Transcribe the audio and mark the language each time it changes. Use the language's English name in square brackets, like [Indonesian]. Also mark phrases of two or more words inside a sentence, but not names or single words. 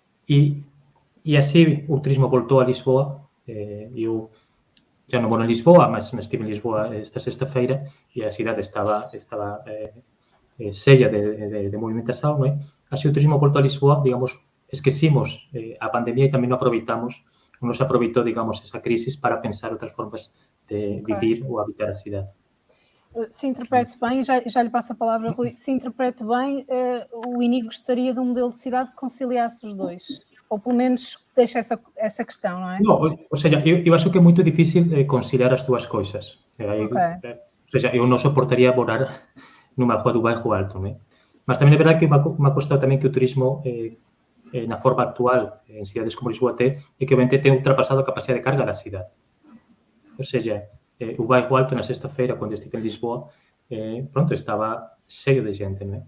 [Galician] E así o turismo voltou a Lisboa. Eu já non moro en Lisboa, mas estive en Lisboa esta sexta-feira e a cidade estaba sella de movimentación, non é? Así o turismo voltou a Lisboa, digamos, esquecimos a pandemia e tamén non aproveitamos, non se aproveitou, digamos, esa crisis para pensar outras formas de vivir ou habitar a cidade. [Portuguese] Se interpreto bem, já lhe passo a palavra, Rui, se interpreto bem, o Inigo gostaria de um modelo de cidade que conciliasse os dois. Ou pelo menos deixa essa questão, não é? [Galician] Non, ou seja, eu acho que é moito difícil conciliar as dúas coisas. Ou seja, eu non soportaría morar nunha rúa do bairro alto, non é? Mas tamén é verdade que unha cuestión tamén que o turismo na forma actual en cidades como Lisboa é que obviamente ten ultrapasado a capacidade de carga da cidade. Ou seja, o bairro alto na sexta-feira, cando estive en Lisboa, pronto, estaba cheio de gente, non é?